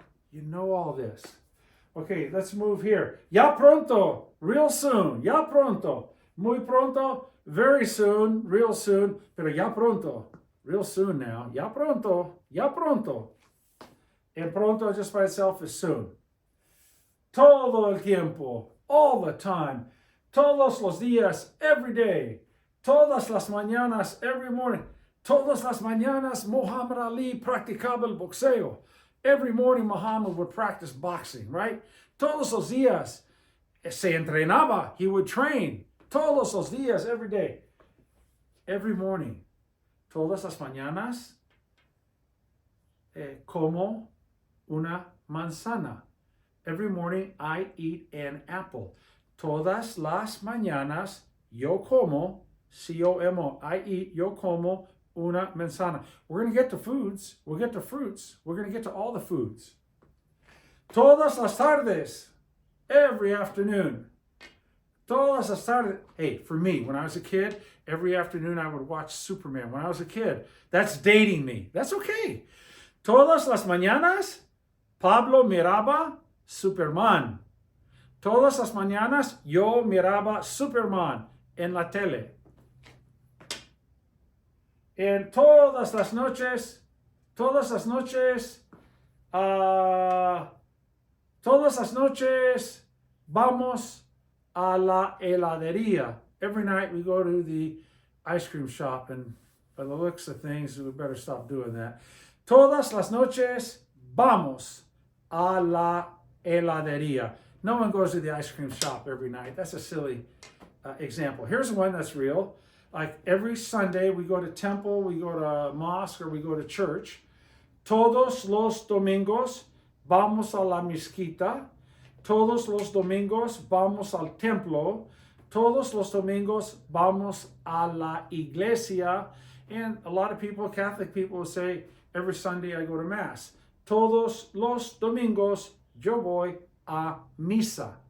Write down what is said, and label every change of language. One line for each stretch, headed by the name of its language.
English: You know all this. Okay, let's move here.
Spanish: Ya pronto,
English: real soon.
Spanish: Ya pronto, muy pronto,
English: very soon, real soon.
Spanish: Pero ya pronto,
English: real soon now.
Spanish: Ya pronto, ya pronto.
English: And pronto just by itself is soon.
Spanish: Todo el tiempo,
English: all the time.
Spanish: Todos los días,
English: every day.
Spanish: Todas las mañanas,
English: every morning.
Spanish: Todas las mañanas, Muhammad Ali practicaba el boxeo.
English: Every morning, Muhammad would practice boxing, right?
Spanish: Todos los días, se entrenaba.
English: He would train.
Spanish: Todos los días,
English: every day. Every morning.
Spanish: Todas las mañanas, como una manzana.
English: Every morning, I eat an apple.
Spanish: Todas las mañanas, yo como,
English: C-O-M-O, I eat,
Spanish: yo como, una manzana.
English: We're going to get to foods. We'll get to fruits. We're going to get to all the foods.
Spanish: Todas las tardes.
English: Every afternoon. Todas las tardes. Hey, for me, when I was a kid, every afternoon I would watch Superman when I was a kid. That's dating me. That's okay.
Spanish: Todas las mañanas, Pablo miraba Superman. Todas las mañanas, yo miraba Superman en la tele. En todas las noches, vamos a la heladería.
English: Every night we go to the ice cream shop, and by the looks of things, we better stop doing that.
Spanish: Todas las noches vamos a la heladería.
English: No one goes to the ice cream shop every night. That's a silly example. Here's one that's real. Like every Sunday, we go to temple, we go to mosque, or we go to church.
Spanish: Todos los domingos vamos a la mezquita. Todos los domingos vamos al templo. Todos los domingos vamos a la iglesia.
English: And a lot of people, Catholic people, will say, every Sunday I go to Mass.
Spanish: Todos los domingos yo voy a misa.